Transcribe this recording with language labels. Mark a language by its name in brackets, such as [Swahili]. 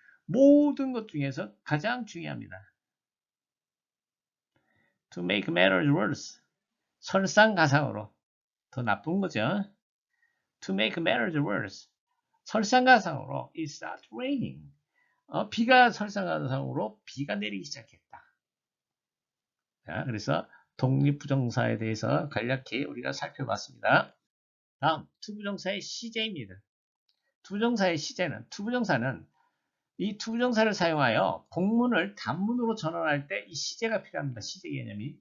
[Korean] 모든 것 중에서 가장 중요합니다. [English] To make matters worse. [Korean] 설상가상으로 더 나쁜 거죠. [English] To make matters worse. [Korean] 설상가상으로 [English] it started raining. [Korean] 비가 설상가상으로 비가 내리기 시작했다. 자, 그래서 독립부정사에 대해서 간략히 우리가 살펴봤습니다. 다음 투부정사의 시제입니다. 투부정사는 이 투부정사를 사용하여 복문을 단문으로 전환할 때 이 시제가 필요합니다. 시제 개념이.